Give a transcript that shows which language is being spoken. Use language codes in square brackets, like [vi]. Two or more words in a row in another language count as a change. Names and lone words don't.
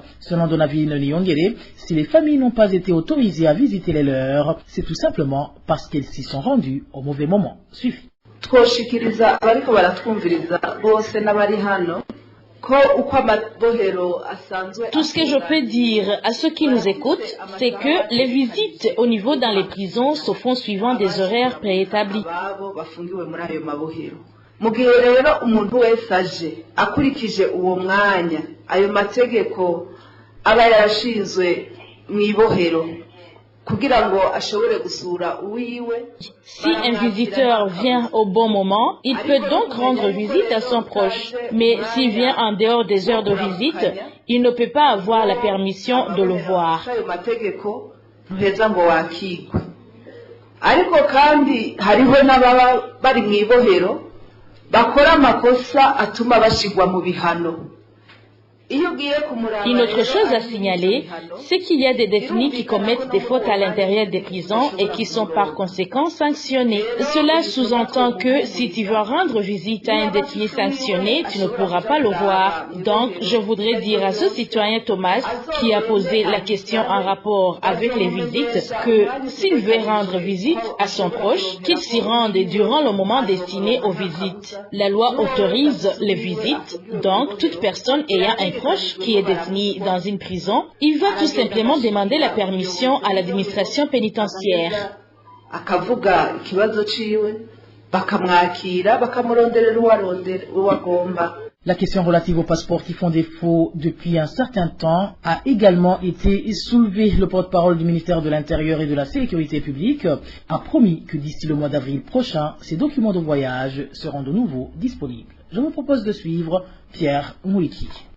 [fr] Selon Donavine Nyongere, si les familles n'ont pas été autorisées à visiter les leurs, c'est tout simplement parce qu'elles s'y sont rendues au mauvais moment. Suivi. Tout ce que je peux dire à ceux qui nous écoutent, c'est que les visites au niveau dans les prisons se font suivant des horaires préétablis. [rn] mu gihe rero umuntu wese aje akurikije uwo mwanya ayo mategeko aba yarashinzwe mu ibohero kugira ngo ashobore gusura uwiwe. [fr] Si un visiteur vient au bon moment, il peut donc rendre visite à son proche. Mais s'il vient en dehors des heures de visite, il ne peut pas avoir la permission de le voir. [rn] Ariko kandi hariho n'ababa bari mu ibohero bakora amakosa atuma bashigwa mu bihano. [fr] Une autre chose à signaler, c'est qu'il y a des détenus qui commettent des fautes à l'intérieur des prisons et qui sont par conséquent sanctionnés. Cela sous-entend que si tu veux rendre visite à un détenu sanctionné, tu ne pourras pas le voir. Donc, je voudrais dire à ce citoyen Thomas qui a posé la question en rapport avec les visites que s'il veut rendre visite à son proche, qu'il s'y rende durant le moment destiné aux visites. La loi autorise les visites, donc toute personne ayant un proche qui est détenu dans une prison, il va tout simplement demander la permission à l'administration pénitentiaire. [rn] Akavuga ikibazo ciwe bakamwakira bakamuronderera uwagomba. [fr] La question relative aux passeports qui font défaut depuis un certain temps a également été soulevée. Le porte-parole du ministère de l'Intérieur et de la Sécurité publique a promis que d'ici le mois d'avril prochain, ces documents de voyage seront de nouveau disponibles. Je vous propose de suivre Pierre Mouliki.